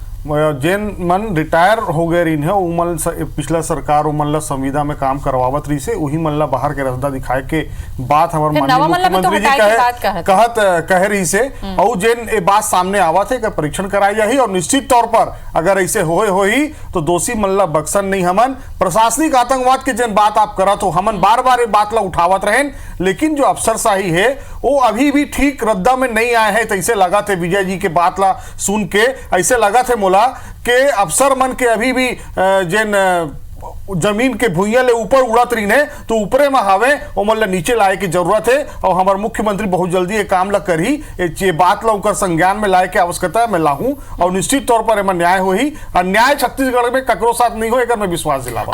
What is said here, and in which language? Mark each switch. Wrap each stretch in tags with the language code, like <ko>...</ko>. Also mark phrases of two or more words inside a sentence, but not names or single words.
<hne>जेन मन रिटायर हो गए रही है उमन पिछला सरकार उमन ला संविदा में काम करवावत रही से वही मन ला बाहर के रास्ता दिखाए के बात हमारे माननीय मुख्यमंत्री जी कह रही से और जेन ये बात सामने आवत है कि परीक्षण कराई जाही और निश्चित तौर पर अगर ऐसे होई तो दोषी मन ला बक्सन नहीं हमन प्रशासनिक आतंकवाद के जेन बात आप करत हो हमन बार बार ये बात ला उठावत रहें लेकिन जो अफसरशाही है वो अभी भी ठीक रद्दा में नहीं आए हैं। तो ऐसे लगा थे विजय जी के बात ला सुन के ऐसे लगा थे मोला के अफसर मन के अभी भी जेन जमीन के भुइया ले ऊपर उड़त रही है तो ऊपरे में हावे वो मतलब नीचे लाए की जरूरत है और हमारे मुख्यमंत्री बहुत जल्दी ये काम ला करी ये बात ला उनका संज्ञान में लाए के आवश्यकता मैं लाहूं और निश्चित तौर पर एमा न्याय हो ही अन्याय छत्तीसगढ़ में ककरो साथ नहीं होएगा मैं विश्वास दिलावा।</hne>